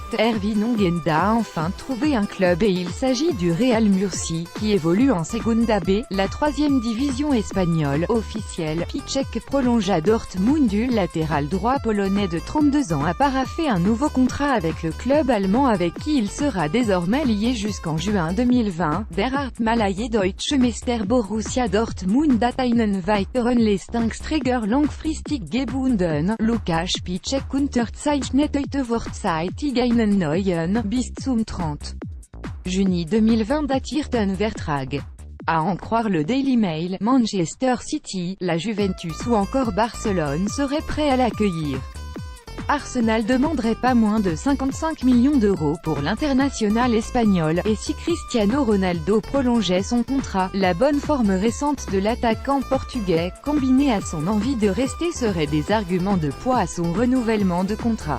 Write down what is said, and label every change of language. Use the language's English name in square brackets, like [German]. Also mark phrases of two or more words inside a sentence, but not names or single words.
[French] Erwin Ongenda a enfin trouvé un club et il s'agit du Real Murcie, qui évolue en Segunda B, la troisième division espagnole. Officiel, Piszczek prolonge à Dortmund. Le latéral droit polonais de 32 ans a paraphé un nouveau contrat avec le club allemand avec qui il sera désormais lié jusqu'en juin 2020. [German] Der Hartmalaye Deutsche Meister Borussia Dortmund hat einen weiteren Leistungsträger langfristig gebunden. Lukas Piszczek unterzeichnet heute vorzeitig einen neuen, bis zum 30. Juni 2020 datierten Vertrag. [French] À en croire le Daily Mail, Manchester City, la Juventus ou encore Barcelone seraient prêts à l'accueillir. Arsenal demanderait pas moins de 55 millions d'euros pour l'international espagnol, et si Cristiano Ronaldo prolongeait son contrat, la bonne forme récente de l'attaquant portugais, combinée à son envie de rester serait des arguments de poids à son renouvellement de contrat.